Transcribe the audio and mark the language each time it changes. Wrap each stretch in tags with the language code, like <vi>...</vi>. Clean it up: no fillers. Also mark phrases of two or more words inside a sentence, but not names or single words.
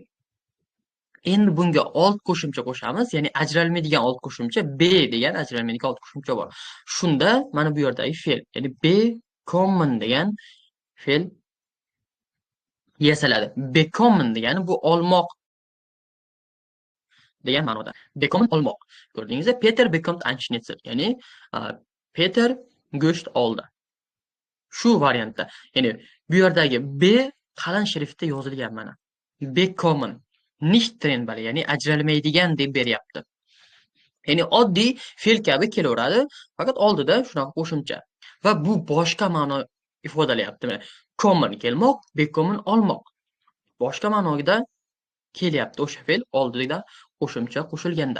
<uz>Endi bunga old qo'shimcha qo'shamiz, ya'ni ajralmaydigan old qo'shimcha be degan ajralmaydigan old qo'shimcha bor. Shunda mana bu yerdagi fe'l, ya'ni bekommen degan fe'l yasaladi. Bekommen degani bu olmoq degan ma'noda. Bekommen olmoq. Ko'rdingizmi?</uz> <de>Peter bekommt ein Schnitzel,</de> <uz>ya'ni Peter go'sht oldi. Shu variantda, ya'ni bu yerdagi be qalin shriftda yozilgan mana.</uz> <de>Bekommen, nicht trennbare,</de> <uz>ya'ni ajralmaydigan deb beryapti. Ya'ni oddiy fe'l kabi kelaveradi, faqat oldida shunaqa qo'shimcha. Va bu boshqa ma'no ifodalayapti. Kommen kelmoq, bekommen olmoq. Boshqa ma'noda kelyapti o'sha fe'l oldida qo'shimcha qo'shilganda.</uz>